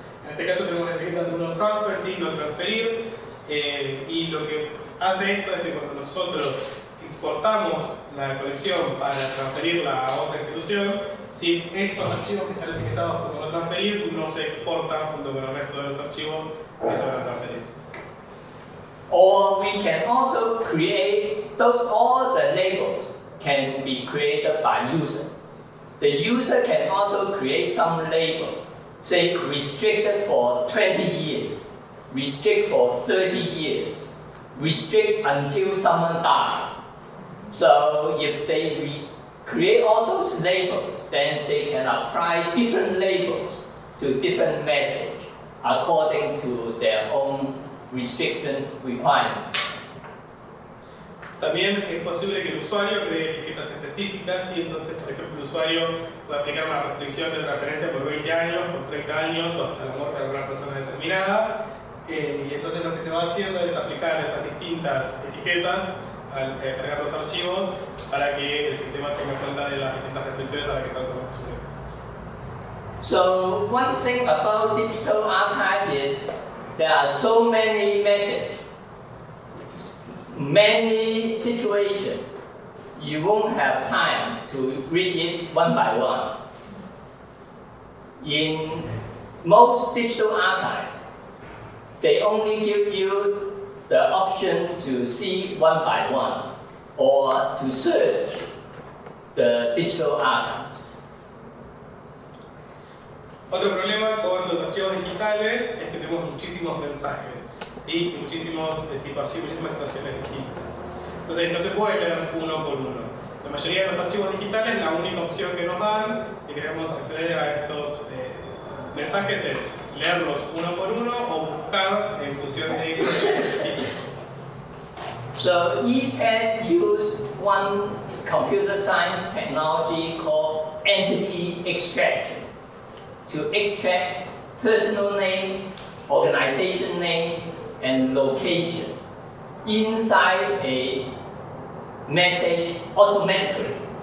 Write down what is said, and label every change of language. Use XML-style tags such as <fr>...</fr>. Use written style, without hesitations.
<es>En este caso tenemos la etiqueta de no transfer, sí, no transferir, y lo que hace esto es que cuando nosotros exportamos la colección para transferirla a otra institución, si estos archivos que están etiquetados como no transferir no se exportan junto con el resto de los archivos que se van a transferir.</es> <en>Or we can also create all the labels can be created by user. The user can also create some label, say restricted for 20 years, restrict for 30 years, restrict until someone dies. So if they create all those labels, then they can apply different labels to different messages according to their own restriction requirements.</en> <es>También es posible que el usuario cree etiquetas específicas y entonces, por ejemplo, el usuario puede aplicar una restricción de transferencia por 20 años, por 30 años o hasta la muerte de alguna persona determinada. Y entonces lo que se va haciendo es aplicar esas distintas etiquetas al cargar los archivos para que el sistema tenga cuenta de las distintas restricciones a las que están sujetos.</es> <en>So one thing about digital archive is there are so many messages, many situations. You won't have time to read it one by one. In most digital archives, they only give you the option to see one by one or to search the digital archives.</en> <es>Otro problema con los archivos digitales es que tenemos muchísimos mensajes, ¿sí? Y muchísimas situaciones distintas. Entonces no se puede leer uno por uno. La mayoría de los archivos digitales, la única opción que nos dan, si queremos acceder a estos mensajes, es leerlos uno por uno o buscar en función de específicos.</es> <en>So EPAD used one computer science technology called entity extraction to extract personal name, organization name, and location inside a message automatically.</en>